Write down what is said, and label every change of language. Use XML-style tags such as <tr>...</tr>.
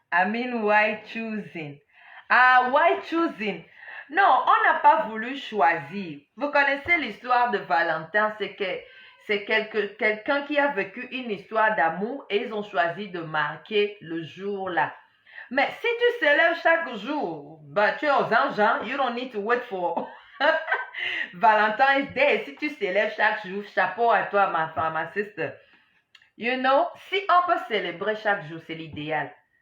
<en>I mean, why choosing? Ah, why choosing?</en> <fr>Non, on n'a pas voulu choisir. Vous connaissez l'histoire de Valentin, c'est quelqu'un qui a vécu une histoire d'amour et ils ont choisi de marquer le jour-là. Mais si tu célèbres chaque jour, bah, tu es aux anges, hein?</fr> <en>You don't need to wait for Valentine's Day.</en> <fr>Si tu célèbres chaque jour, chapeau à toi, ma sister.</fr> <en>You know,</en> <fr>si on peut célébrer chaque jour, c'est l'idéal.</fr>